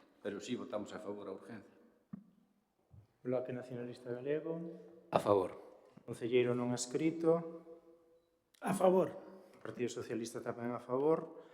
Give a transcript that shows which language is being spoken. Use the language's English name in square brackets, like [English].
[Spanish] Pero sí votamos a favor a urgencia. [Galician] Bloque Nacionalista Galego. A favor. Concelleiro non escrito. A favor. Partido Socialista tamén a favor.